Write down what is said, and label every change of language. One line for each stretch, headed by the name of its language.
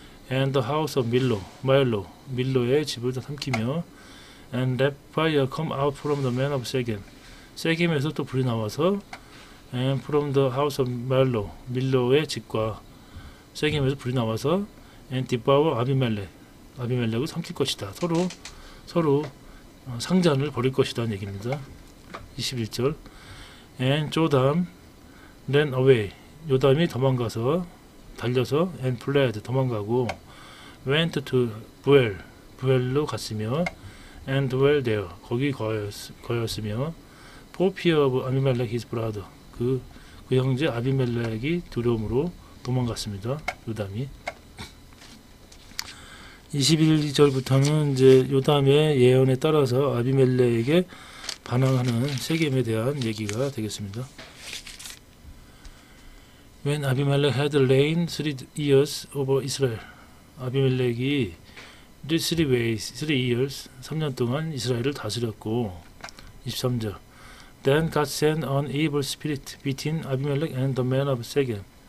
English: and the house of
Korean: 밀로의 집을 다 삼키며
English: and let fire come out from the men of Shechem
Korean: 세겜에서 또 불이 나와서
English: and from the house of
Korean: 밀로의 집과 세겜에서 불이 나와서
English: and devour
Korean: 아비멜렉을 삼킬 것이다. 서로 상잔을 벌일 것이다는 얘기입니다.
English: 21절 and 조담 ran away
Korean: 요담이 도망가서 달려서
English: and fled
Korean: 도망가고
English: went to
Korean: 부엘로 갔으며
English: and dwell there
Korean: 거기 거였으며
English: for fear of Abimelech his brother
Korean: 그 형제 아비멜렉이 두려움으로 도망갔습니다. 요담이 21절부터는 이제 요담의 예언에 따라서 아비멜렉에게 반항하는 세겜에 대한 얘기가 되겠습니다.
English: When Abimelech had reigned 3 years over Israel 아비멜렉이 3 years
Korean: 3년 동안 이스라엘을 다스렸고
English: 23절 Then God sent an evil spirit between Abimelech and the men of Shechem